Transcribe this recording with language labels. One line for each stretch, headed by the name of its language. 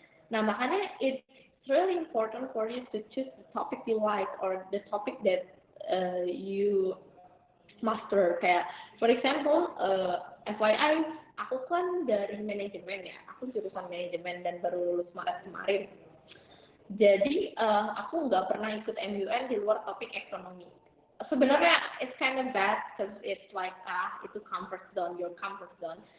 Indonesian: Nah makanya
English: it's really important for you to choose the topic you like or the topic that you master.
Indonesian: Kayak
English: for example
Indonesian: FYI aku kan dari manajemen ya, aku jurusan manajemen dan baru lulus Maret kemarin. Jadi aku nggak pernah ikut MUN di luar topik ekonomi. Sebenarnya
English: it's kind of bad because it's like
Indonesian: itu
English: comfort zone, your comfort zone.